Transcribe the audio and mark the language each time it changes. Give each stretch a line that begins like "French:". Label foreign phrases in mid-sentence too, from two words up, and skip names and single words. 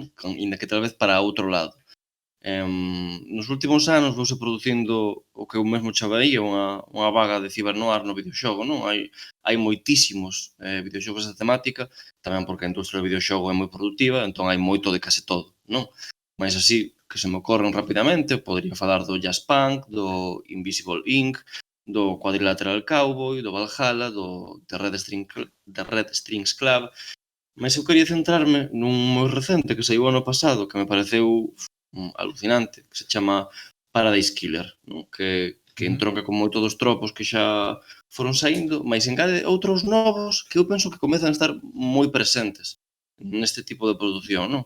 Galician: Inda que tal vez para outro lado. Nos últimos anos vouse producindo o que eu mesmo chamaría unha vaga de cibernoir no videoxogo, non? Hai moitísimos videoxogos de temática, tamén porque a industria do videoxogo é moi produtiva, entón hai moito de case todo, non? Mais así, que se me ocorren rapidamente, podría falar do Jazzpunk, do Invisible Inc., do Quadrilateral Cowboy, do Valhalla, do The Red Strings Club, mas eu quería centrarme nun moi recente que saiu ano pasado, que me pareceu alucinante, que se chama Paradise Killer, non? Que entronca con moito dos tropos que xa foron saindo, mas engade outros novos que eu penso que comezan a estar moi presentes neste tipo de produción, non?